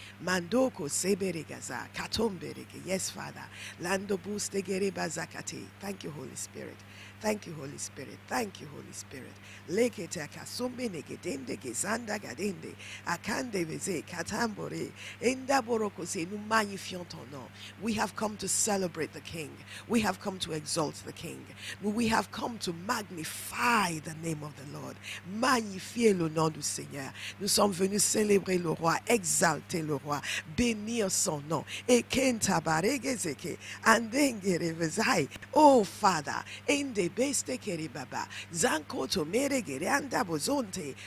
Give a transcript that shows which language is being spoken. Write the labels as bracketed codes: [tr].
[en] Mandoko sebere gaza. Katomberege. Yes, Father. Lando buste gere bazakate. Thank you, Holy Spirit. Thank you, Holy Spirit. Thank you, Holy Spirit. Lekete akasombe negedende gezanda gadende. Akande veze katambore. Enda boroko se. [fr] Nous magnifions ton nom. [en] We have come to celebrate the King. We have come to exalt the King. We have come to magnify the name of the Lord. [fr] Magnifier le nom du Seigneur. Nous sommes venus célébrer le roi, exalter le roi, bénir son nom. Et kentabaregezeke andengere vezai. [en] Oh Father, ende beste keribaba. Zanko to meregere andabozonte.